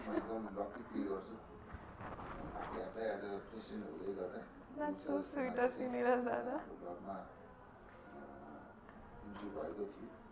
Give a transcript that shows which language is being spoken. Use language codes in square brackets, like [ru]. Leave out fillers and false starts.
[ne] एकदम lucky feel गर्छु आफै एज अ प्रेसिडेन्ट हुँदै गर्दा. [en] That's so sweet of you, Neeraj Dada. [ne] क्लबमा इन्ट्री भएको थियो.